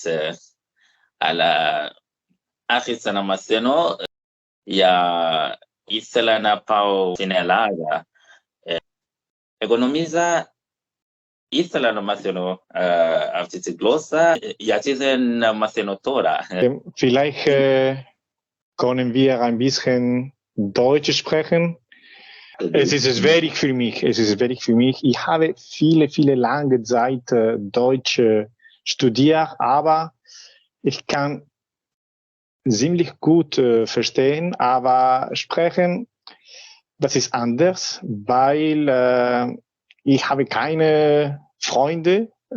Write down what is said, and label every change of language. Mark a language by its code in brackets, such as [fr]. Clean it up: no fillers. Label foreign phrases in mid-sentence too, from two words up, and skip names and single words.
[el] Αλλά άρχισα να μαθαίνω. Ήθελα να πάω στην Ελλάδα. Εγώ νόμιζα ήθελα να μαθαίνω αυτή τη γλώσσα, γιατί δεν μαθαίνω τώρα. [de] Vielleicht können wir ein bisschen Deutsch sprechen. Es ist schwierig für mich. Ich habe viele lange Zeit Deutsch studiert, aber ich kann ziemlich gut verstehen, aber sprechen, das ist anders, weil ich habe keine Freunde.